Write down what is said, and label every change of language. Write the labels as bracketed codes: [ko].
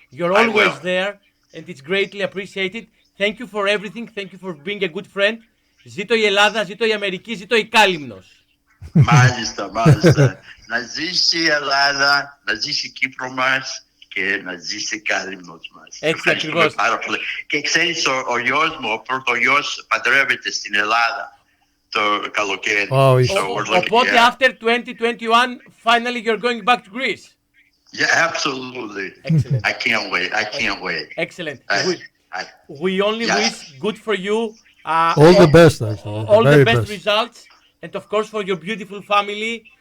[en] You're always there, and it's greatly appreciated. Thank you for everything. Thank you for being a good friend. [el] Ζήτω η Ελλάδα, ζήτω η Αμερική, ζήτω η Κάλυμνος. Μάλιστα. Να ζήσει η Ελλάδα, να ζήσει η Κύπρο μας και να ζήσει η Κάλυμνος μας. Έτσι ακριβώς. Και ξέρεις, ο γιος μου, ο πρωτογιός παντρεύεται στην Ελλάδα το καλοκαίρι. Οπότε, [en] after 2021, finally you're going back to Greece. Yeah, absolutely. Excellent. I can't wait. Excellent. We only wish good for you. All the best, actually. All the best results, and of course for your beautiful family.